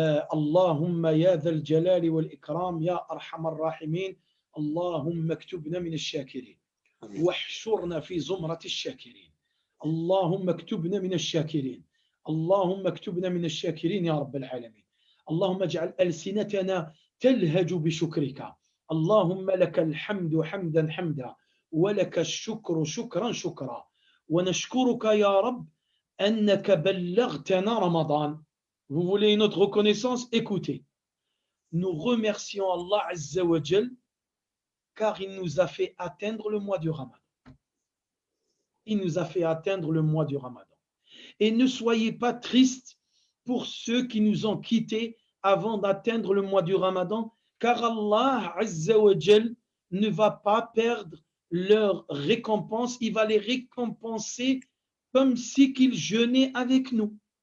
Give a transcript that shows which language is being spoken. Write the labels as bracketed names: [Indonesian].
[Arabic] Allahumma ya dhal jalali wal ikram ya arhamar rahimin. Allahumma aktubna min ash-shakirin واحشرنا في زمرة الشاكرين. اللهم اكتبنا من الشاكرين. اللهم اكتبنا من الشاكرين يا رب العالمين. اللهم اجعل ألسنتنا تلهج بشكرك. اللهم لك الحمد حمدا حمدا ولك الشكر شكرا شكرا. ونشكرك يا رب أنك بلغتنا رمضان. [French] Vous voulez une autre reconnaissance? Écoutez. Nous remercions Allah Azza wa Jal car il nous a fait atteindre le mois du Ramadan. Il nous a fait atteindre le mois du Ramadan. Et ne soyez pas tristes pour ceux qui nous ont quittés avant d'atteindre le mois du Ramadan, car Allah Azza wa Jal ne va pas perdre leur récompense, il va les récompenser comme si qu'ils jeûnaient avec nous,